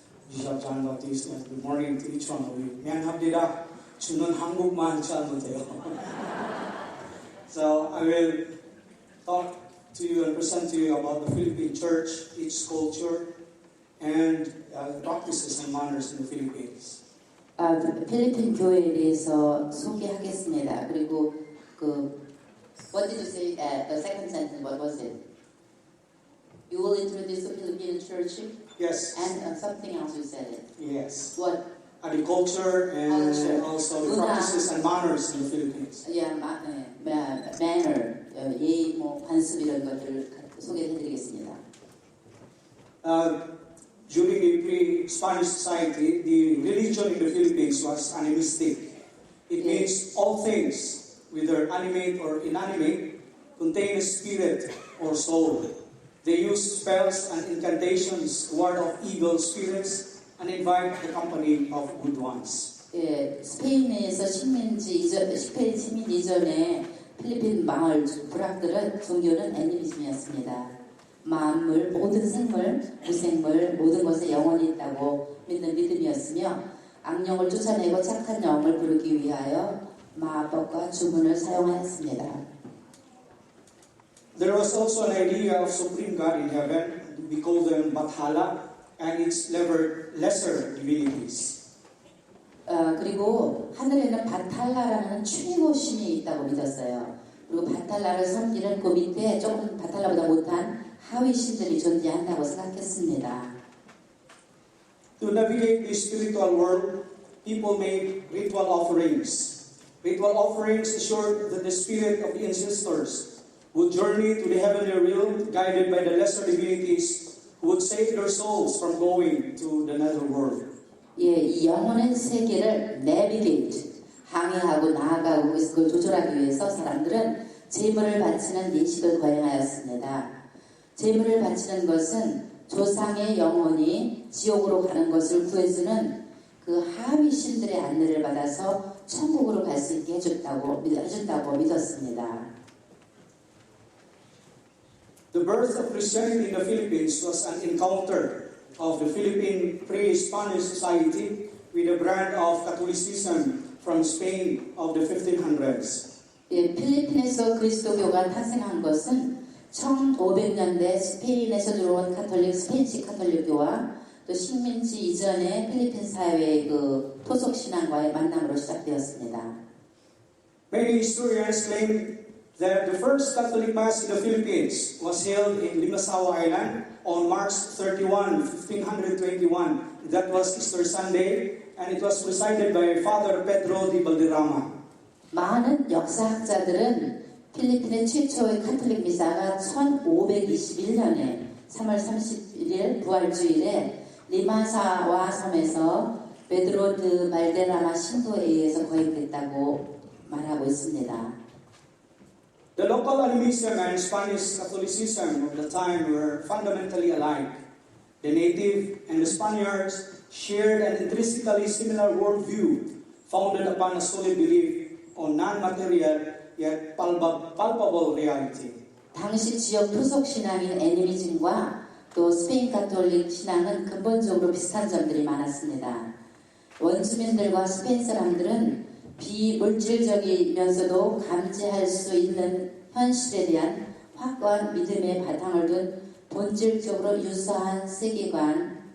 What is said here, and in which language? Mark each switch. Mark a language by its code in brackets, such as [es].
[en] Bishop John Baptiste, and good morning to each one of you. [ko] 미안합니다. 주는 한국만 잘 못해요. [en] So I will talk to you and present to you about the Philippine church, its culture, and practices and manners in the Philippines. [ko] 필리핀 교회에 대해서 소개하겠습니다. [en] 그리고 what did you say? The second sentence, what was it? You will introduce the Philippine church? Yes. And something else you said it. Yes. What? Agriculture and also the practices and manners in the Philippines. [ko] Yeah, manner, 예의, 관습 이런 것들을 소개해드리겠습니다. [en] During the pre-Spanish society, the religion in the Philippines was animistic. It means all things, whether animate or inanimate, contain a spirit or soul. They use spells and incantations to ward off evil spirits and invite the company of good ones. [ko] 예, 스페인에서 스페인 식민 이전에 필리핀 마을 부락들은 종교는 애니미즘이었습니다. 만물, 모든 생물, 무생물, 모든 것에 영혼이 있다고 믿는 믿음이었으며 악령을 쫓아내고 착한 영을 부르기 위하여 마법과 주문을 사용하였습니다. [en] There was also an idea of supreme God in heaven. We call them Bathala and its lesser divinities. [ko] 그리고 하늘에는 바탈라라는 최고 신이 있다고 믿었어요. 그리고 바탈라를 섬기는 그 밑에 조금 바탈라보다 못한 하위 신들이 존재한다고 생각했습니다. [en] To navigate the spiritual world, people made ritual offerings. Ritual offerings assured that the spirit of the ancestors would journey to the heavenly realm guided by the lesser divinities who would save their souls from going to the netherworld. [ko] 예, 이 영혼의 세계를 내비게이트, 항해하고 나아가고 그걸 조절하기 위해서 사람들은 제물을 바치는 예식을 거행하였습니다. 제물을 바치는 것은 조상의 영혼이 지옥으로 가는 것을 구해주는 그 하위 신들의 안내를 받아서 천국으로 갈 수 있게 해준다고 믿었습니다. [en] The birth of Christianity in the Philippines was an encounter of the Philippine pre-Spanish society with a brand of Catholicism from Spain of the 1500s. [ko] 예, 필리핀에서 그리스도교가 탄생한 것은 1500년대 스페인에서 들어온 스페인식 카톨릭교와 또 식민지 이전의 필리핀 사회의 그 토속 신앙과의 만남으로 시작되었습니다. [en] Many historians claim that the first Catholic Mass in the Philippines was held in Limasaw Island on March 31, 1521. That was Easter Sunday, and it was presided by Father Pedro de Valderrama. [ko] 많은 역사학자들은 필리핀의 최초의 카톨릭 미사가 1521년에 3월 31일 부활주일에 리마사와 섬에서 베드로 드 발데라마 신도에 의해서 거행됐다고 말하고 있습니다. [en] The local animism and Spanish Catholicism of the time were fundamentally alike. The native and the Spaniards shared an intrinsically similar worldview founded upon a solid belief on non-material yet palpable reality. [ko] 당시 지역 토속 신앙인 애니미즘과 또 스페인 가톨릭 신앙은 근본적으로 비슷한 점들이 많았습니다. 원주민들과 스페인 사람들은 비물질적이면서도 감지할 수 있는 현실에 대한 확고한 믿음의 바탕을 둔 본질적으로 유사한 세계관을